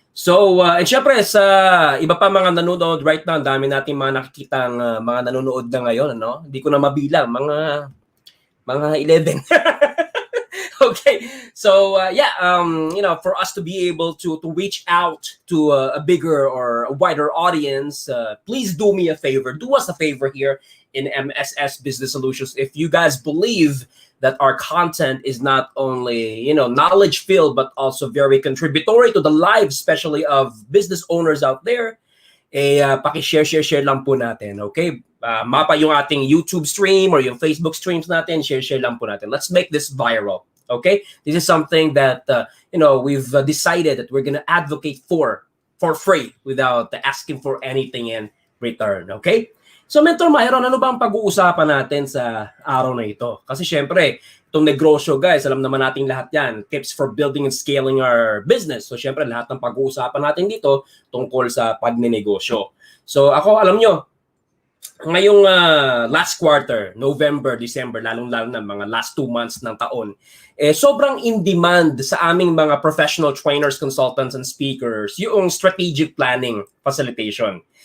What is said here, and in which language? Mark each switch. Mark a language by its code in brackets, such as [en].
[tl] So, and syempre sa iba pa mga nanonood [en] right now, [tl] dami nating mga nakikitang mga nanonood na ngayon, ano? Hindi ko na mabilang, mga 11. [en] Okay. So, for us to be able to reach out to a bigger or a wider audience, please do me a favor. Do us a favor here in MSS Business Solutions. If you guys believe that our content is not only, knowledge filled, but also very contributory to the lives, especially of business owners out there, [tl] paki-share lang po natin, [en] okay? [tl] Mapa yung ating YouTube stream or yung Facebook streams natin, share lang po natin. [en] Let's make this viral, okay? This is something that, we've decided that we're gonna advocate for free without asking for anything in return, okay? [tl] So, Mentor Myron, ano ba ang pag-uusapan natin sa araw na ito? Kasi syempre, itong NeGROShow, guys, alam naman natin lahat yan. [en] Tips for building and scaling our business. [tl] So, syempre, lahat ng pag-uusapan natin dito tungkol sa pagnenegosyo. So, ako, alam nyo, ngayong last quarter, November, December, lalong-lalo na mga last 2 months ng taon, sobrang in demand sa aming mga [en] professional trainers, consultants, and speakers [tl] yung [en] strategic planning facilitation.